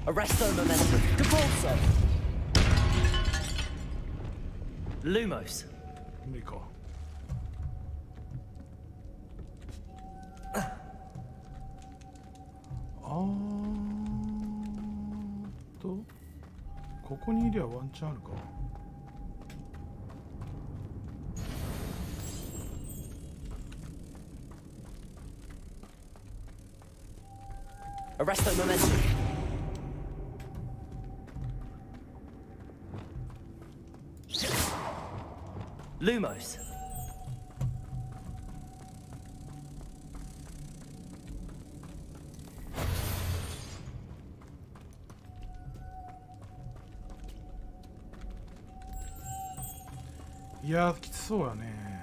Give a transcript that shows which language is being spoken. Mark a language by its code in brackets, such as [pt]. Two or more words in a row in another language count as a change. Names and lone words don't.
[la] Arresto momentum. Depulsor. Lumos. [ja] 無理か。ここにいりゃワンチャンあるか。 [la] Arresto momentum. Lumos. [ja] いやー、きつそうやね。